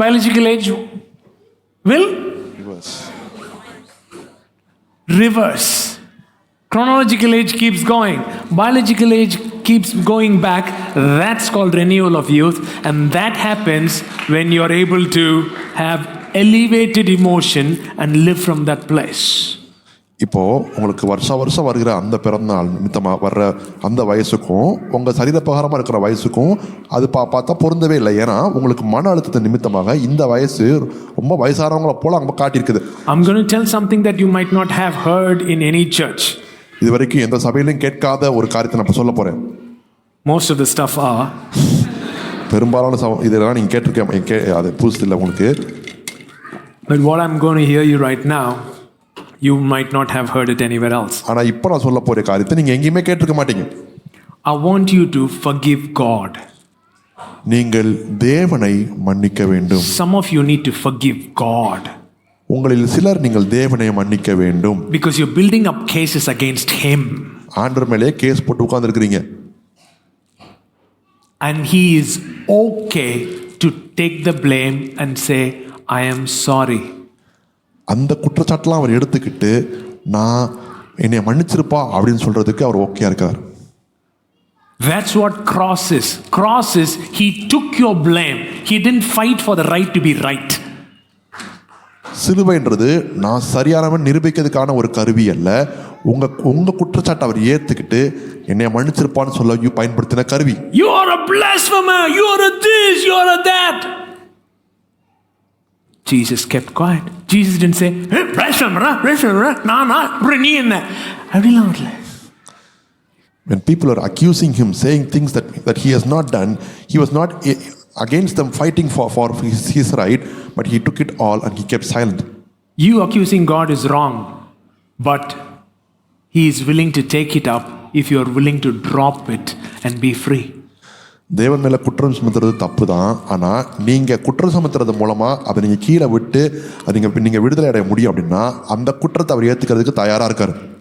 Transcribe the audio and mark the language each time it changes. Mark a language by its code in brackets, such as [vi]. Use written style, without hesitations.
[en] Biological age will reverse. Chronological age keeps going, biological age keeps going back. That's called renewal of youth, and that happens when you're able to have elevated emotion and live from that place. [ta] இப்போது உங்களுக்கு வருஷம் வருகிற அந்த பிறந்தநாள் நிமித்தமாக வர்ற அந்த வயசுக்கும் உங்கள் சரீரப்பிரகாரமாக இருக்கிற வயசுக்கும் அது பார்த்தா பொருந்தவே இல்லை. ஏன்னா உங்களுக்கு மன அழுத்தத்தின் நிமித்தமாக இந்த வயசு ரொம்ப வயசானவங்களை போல அங்கே காட்டியிருக்குது. [en] I'm going to tell something that you might not have heard in any church. [ta] இது வரைக்கும் எந்த சபையிலும் கேட்காத ஒரு காரியத்தை நான் சொல்ல போகிறேன். [en] Most of the stuff are. [ta] பெரும்பாலான இதெல்லாம் நீங்கள் கேட்டிருக்கேன், அது புதுசு இல்லை உங்களுக்கு. [en] But what I'm going to hear you right now, you might not have heard it anywhere else. [ta] ஆனால் இப்போ நான் சொல்ல போகிற காரியத்தை நீங்கள் எங்கேயுமே கேட்டிருக்க மாட்டீங்க. [en] I want you to forgive God. [ta] நீங்கள் தேவனை மன்னிக்க வேண்டும். [en] Some of you need to forgive God. [ta] உங்களில் சிலர் நீங்கள் தேவனை மன்னிக்க வேண்டும். [en] Because you're building up cases against him. [ta] ஆண்டவர் மேலே கேஸ் போட்டு உட்கார்ந்திருக்கிறீங்க. [en] And he is okay to take the blame and say, I am sorry. [ta] அந்த குற்றச்சாட்டெல்லாம் அவர் எடுத்துக்கிட்டு நான் என்னை மன்னிச்சிருப்பா அப்படின்னு சொல்றதுக்கு அவர் ஓகேயா இருக்கார். [en] That's what cross is. Cross is he took your blame. He didn't fight for the right to be right. [ta] சிலுவைன்றது நான் சரியானவன் நிரூபிக்கிறதுக்கான ஒரு கருவி அல்ல. உங்க குற்றச்சாட்டை அவர் ஏத்துக்கிட்டு என்னை மன்னிச்சிருப்பான்னு சொல்ல பயன்படுத்தின கருவி. [en] You are a blasphemer. You are a this. You are a that. Jesus kept quiet. Jesus didn't say, hey, blasphemer, nah, [ta] நீ என்ன அப்படிலாம் வரல. [en] When people are accusing him, saying things that he has not done, he was not against them fighting for his right, but he took it all and he kept silent. You accusing God is wrong, but he is willing to take it up if you are willing to drop it and be free. [ta] தேவன் மேலே குற்றம் சுமத்துறது தப்பு தான். ஆனால் நீங்கள் குற்றம் சுமத்துறது மூலமாக அதை நீங்கள் கீழே விட்டு அது நீங்கள் விடுதலை அடைய முடியும் அப்படின்னா அந்த குற்றத்தை அவர் ஏற்றுக்கிறதுக்கு தயாராக இருக்கார்.